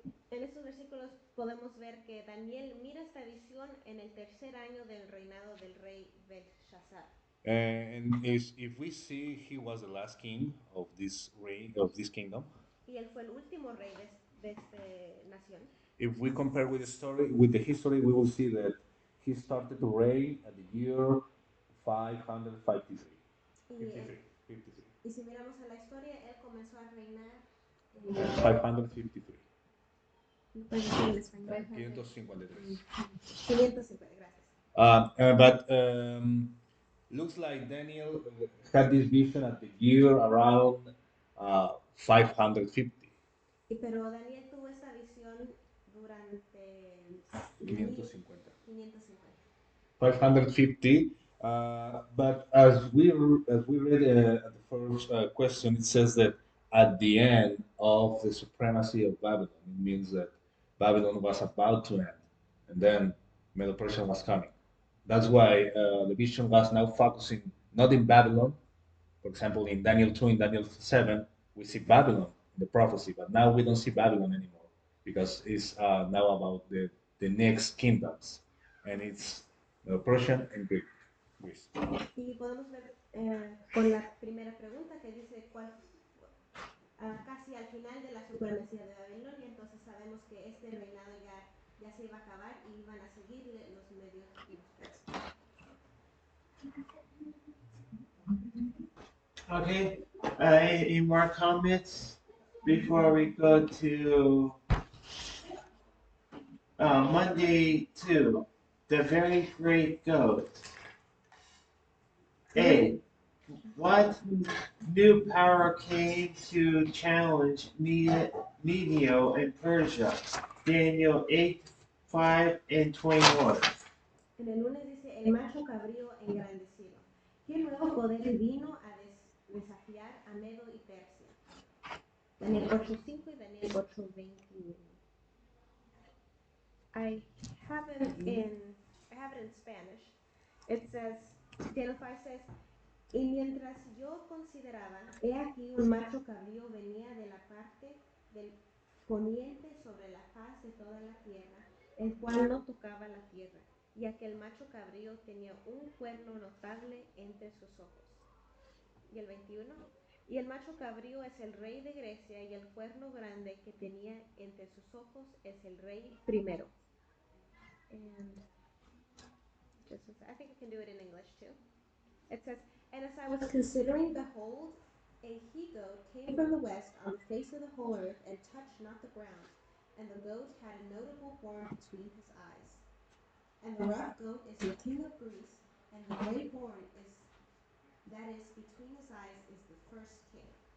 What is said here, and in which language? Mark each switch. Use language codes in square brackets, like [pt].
[es] En estos versículos podemos ver que Daniel mira esta visión en el tercer año del reinado del rey Belshazzar. [en] And if we see he was the last king of this reign of this kingdom, [es] Y él fue el último rey de esta nación. [en] if we compare with the story with the history, we will see that he started to reign at the year 553. [es] Y, 53, 53. y si miramos a la historia, él comenzó a reinar en 553. no puedo decir en español. 553. 550, gracias. [en] But looks like Daniel had this vision at the year around 550. [es] Pero Daniel tuvo esta visión durante 550. 550. 550. [en] But as we read at the first question, it says that at the end of the supremacy of Babylon, it means that Babylon was about to end, and then Medo-Persia was coming. That's why the vision was now focusing not in Babylon. For example, in Daniel 2, in Daniel 7, we see Babylon in the prophecy, but now we don't see Babylon anymore because it's now about the next kingdoms, and it's Persian and Greek. Greece. [es] Y podemos ver con la primera pregunta que dice casi al final de la supremacía de Babilonia, entonces sabemos que este reinado ya se iba a acabar y iban a seguirle los medios y los persas. [en] Okay. Any more comments before we go to Monday 2? The very great goat. A. What new power came to challenge Medio in Persia? Daniel 8, 5 and 21. [es] En el lunes dice, el macho cabrío engrandecido. ¿Qué nuevo poder vino a desafiar a Medo y Persia? Daniel 8:5 y Daniel 8:21. [en] I have it in Spanish. It says, Daniel 5 says, [es] y mientras yo consideraba, he aquí un macho cabrío venía de la parte del poniente sobre la faz de toda la tierra, el cual no tocaba la tierra, y aquel macho cabrío tenía un cuerno notable entre sus ojos. Y el 21, y el macho cabrío es el rey de Grecia, y el cuerno grande que tenía entre sus ojos es el rey primero. [en] And I think I can do it in English too. It says, and as I was considering, behold, a he-goat came from the west on the face of the whole earth and touched not the ground. And the goat had a notable horn between his eyes. And the rough goat is the king of Greece, and the great horn that is between his eyes is the first king.